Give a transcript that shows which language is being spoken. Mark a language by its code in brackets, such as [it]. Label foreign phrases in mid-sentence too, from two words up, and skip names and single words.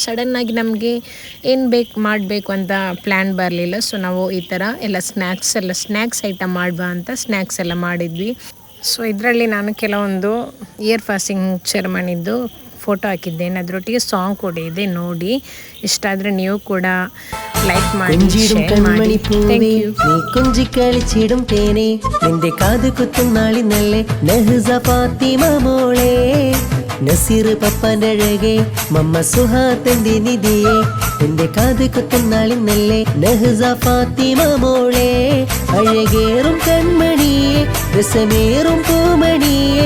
[kn] ಸಡನ್ನಾಗಿ ನಮಗೆ ಏನು ಮಾಡಬೇಕು ಅಂತ ಪ್ಲ್ಯಾನ್ ಬರಲಿಲ್ಲ. ಸೊ ನಾವು ಈ ಥರ ಎಲ್ಲ [en] snacks item [kn] ಮಾಡುವ ಅಂತ ಸ್ನ್ಯಾಕ್ಸ್ ಎಲ್ಲ ಮಾಡಿದ್ವಿ. ಸೊ ಇದರಲ್ಲಿ ನಾನು ಕೆಲವೊಂದು [en] ear fasting ceremonyದ್ದು [kn] ಫೋಟೋ ಹಾಕಿದ್ದೇನೆ. ಅದರೊಟ್ಟಿಗೆ ಸಾಂಗ್ ಕೂಡ ಇದೆ, ನೋಡಿ. ಇಷ್ಟ ಆದರೆ ನೀವು ಕೂಡ ലൈക്ക് ಮಾಡಿ ഷെയർ ಮಾಡಿ. [en] thank you. [ml] നീ കൊഞ്ചി കളിച്ചിടും തേനെ നിന്റെ കാത് കുത്തും നാളിനല്ലേ നഹ്സ ഫാത്തിമ മോളെ നസീർ പപ്പാന്റെ അഴകെ മമ്മ സുഹാത്തന്റെ നിധിയെ എന്റെ കാത് കുത്തും നാളിനല്ലേ നഹ്സ ഫാത്തിമ മോളെ അഴകേറും കൺമണിയെ രസമേറും പൂമണിയെ